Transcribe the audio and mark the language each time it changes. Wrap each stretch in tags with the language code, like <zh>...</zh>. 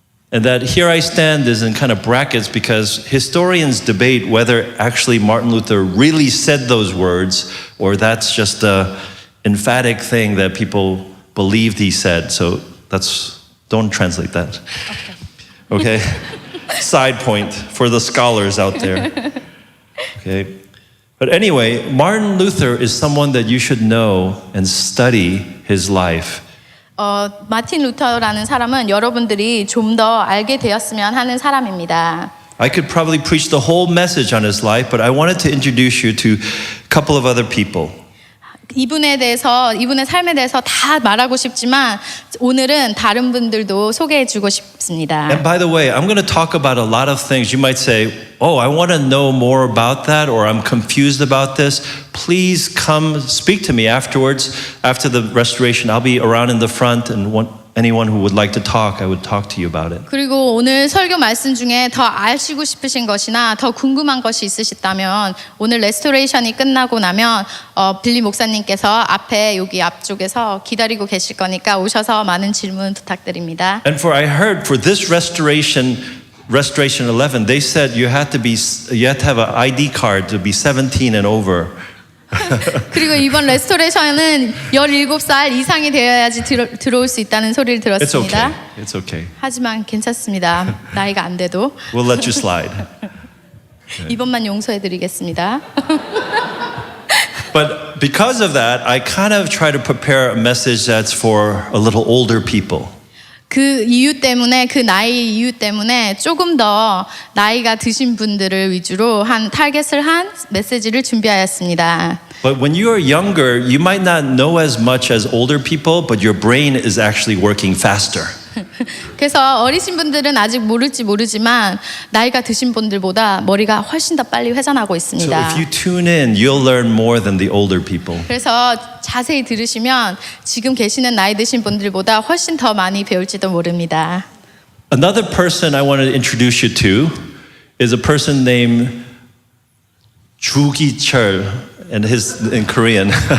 <en>And that here I stand is in kind of brackets because historians debate whether actually Martin Luther really said those words or that's just an emphatic thing that people believed he said. So don't translate that. Okay? Side point for the scholars out there. Okay? But anyway, Martin Luther is someone that you should know and study his life.</en> <ko>마틴 루터라는 사람은 여러분들이 좀 더 알게 되었으면 하는 사람입니다.</ko> <en>I could probably preach the whole message on his life, but I wanted to introduce you to a couple of other people.</en> <ko>이분의 삶에 대해서 다 말하고 싶지만 오늘은 다른 분들도 소개해주고 싶습니다.</ko> <en>And by the way, I'm going to talk about a lot of things. You might say, oh, I want to know more about that, or I'm confused about this. Please come speak to me afterwards. After the restoration, I'll be around in the front, and anyone who would like to talk, I would talk to you about it.</en> <ko>그리고 오늘 설교 말씀 중에 더 아시고 싶으신 것이나 더 궁금한 것이 있으시다면 오늘 레스토레이션이 끝나고 나면 빌리 목사님께서 앞에 여기 앞쪽에서 기다리고 계실 거니까 오셔서 많은 질문 부탁드립니다.</ko> <en>And I heard for this Restoration 11, they said you had to have an ID card to be 17 and over.</en> <ko>그리고 이번 레스토레이션은 17살 이상이 되어야지 들어올 수 있다는 소리를</ko> <en>It's</en> <ko>들었습니다.</ko> <en>okay. It's okay.</en> <ko>하지만 괜찮습니다. 나이가 안 돼도.</ko> <en>We'll let you slide.</en> <ko>이번만 용서해 드리겠습니다.</ko> <en>But because of that, I kind of try to prepare a message that's for a little older people.</en> <ko>그 이유 때문에 그 나이 이유 때문에 조금 더 나이가 드신 분들을 위주로 한 타겟을 한 메시지를 준비하였습니다.</ko> <en>But when you are younger, you might not know as much as older people, but your brain is actually working faster.</en> <ko>그래서 어리신 분들은 아직 모르지만 나이가 드신 분들보다 머리가 훨씬 더 빨리 회전하고</ko> <en>So</en> <ko>있습니다.</ko> <en>if you tune in, you'll learn more than the older people.</en> <ko>그래서 자세히 들으시면 지금 계시는 나이 드신 분들보다 훨씬 더 많이 배울지도 모릅니다.</ko> <en>Another person I want to introduce you to is a person named Ju Gi-cheol, and in Korean.</en>